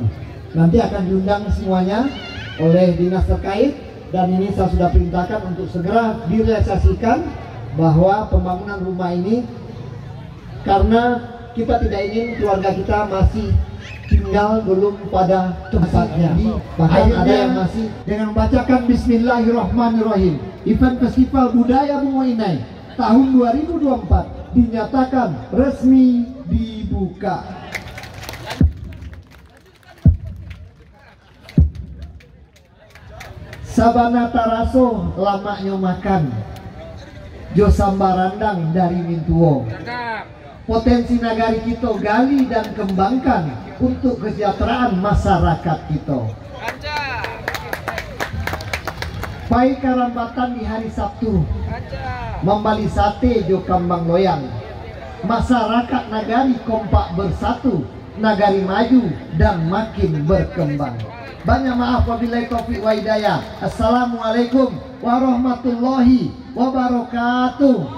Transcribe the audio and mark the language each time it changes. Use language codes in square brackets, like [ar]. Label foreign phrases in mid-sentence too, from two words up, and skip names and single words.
[id] Nanti akan diundang semuanya oleh dinas terkait, dan ini saya sudah perintahkan untuk segera direalisasikan bahwa pembangunan rumah ini, karena kita tidak ingin keluarga kita masih tinggal belum pada tempatnya. Bahkan ada yang masih dengan membacakan Bismillahirrahmanirrahim. Event Festival Budaya Bungo Inai tahun 2024 dinyatakan resmi dibuka. [min] Sabana taraso lamaknya makan jo sambarandang dari Mintuo. [id] Potensi nagari kita gali dan kembangkan untuk kesejahteraan masyarakat kita. [min] Pai Karambatan di hari Sabtu membali sate jo kambang loyang. [id] Masyarakat nagari kompak bersatu, nagari maju dan makin berkembang. Banyak maaf, [ar] وبالله التوفيق والهداية. السلام عليكم ورحمة الله وبركاته.